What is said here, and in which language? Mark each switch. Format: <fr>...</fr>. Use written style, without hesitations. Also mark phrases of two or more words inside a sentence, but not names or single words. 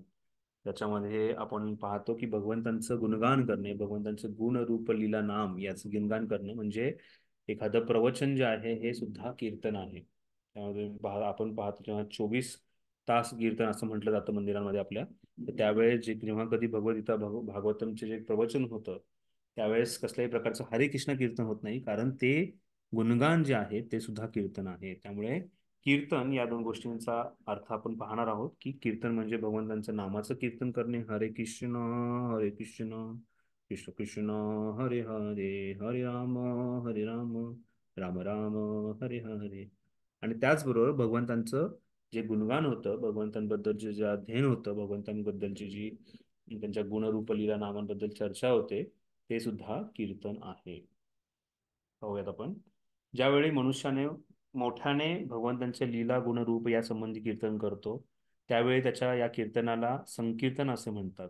<mr>त्याच्यामध्ये आपण पाहतो की भगवंतांचं गुणगान करणे, भगवंतांचं गुण रूप लीला नाम याचं गुणगान करणे म्हणजे एखादं प्रवचन जे आहे हे सुद्धा कीर्तन आहे. त्यामध्ये आपण पाहतो जेव्हा 24 तास कीर्तन असं म्हटलं जातं मंदिरांमध्ये आपल्या, तर त्यावेळेस जेव्हा कधी भगवद्गीता भागवतमचे जे प्रवचन होतं त्यावेळेस कसल्याही प्रकारचं हरे कृष्ण कीर्तन होत नाही, कारण ते गुणगान जे आहे ते सुद्धा कीर्तन आहे. त्यामुळे कीर्तन या दोन गोष्टींचा अर्थ आपण पाहणार आहोत की कीर्तन म्हणजे भगवंतांच्या नामाचं कीर्तन करणे.</mr> <sa>हरे कृष्ण कृष्ण कृष्ण हरे हरे, हरे राम राम राम हरे हरे.</sa> <mr>आणि त्याचबरोबर भगवंतांचं जे गुणगान होतं, भगवंतांबद्दलचे जे अध्ययन होतं, भगवंतांबद्दलची जी त्यांच्या गुणरूप लीला नामांबद्दल चर्चा होते, ते सुद्धा कीर्तन आहे. पाहूयात आपण. ज्यावेळी मनुष्याने मोठ्याने भगवंतांचे लीला गुणरूप या संबंधी कीर्तन करतो, त्यावेळी त्याच्या या कीर्तनाला संकीर्तन असे म्हणतात.</mr>